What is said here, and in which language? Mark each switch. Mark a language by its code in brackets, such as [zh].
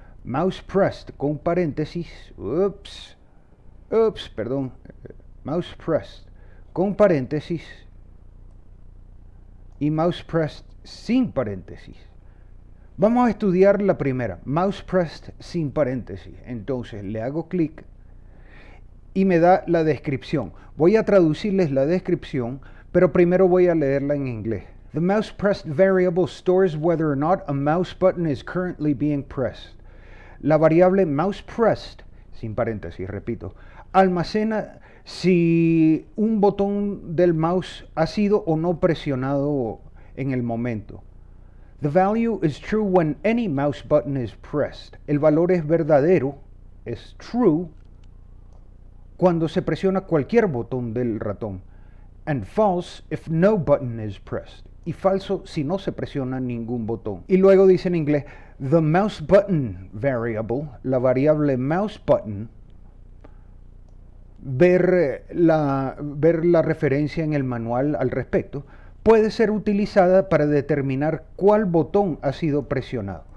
[es] Mouse pressed con paréntesis, mouse pressed con paréntesis, y mouse pressed sin paréntesis. Vamos a estudiar la primera, mouse pressed sin paréntesis. Entonces le hago clic y me da la descripción. Voy a traducirles la descripción, pero primero voy a leerla en inglés. [en] The mouse pressed variable stores whether or not a mouse button is currently being pressed. [es] La variable mouse pressed, sin paréntesis, repito, almacena si un botón del mouse ha sido o no presionado en el momento. [en] The value is true when any mouse button is pressed. [es] El valor es verdadero, es true, cuando se presiona cualquier botón del ratón. [en] And false if no button is pressed. [es] Y falso si no se presiona ningún botón. Y luego dice en inglés, [en] the mouse button variable, [es] la variable mouse button, ver la referencia en el manual al respecto, puede ser utilizada para determinar cuál botón ha sido presionado.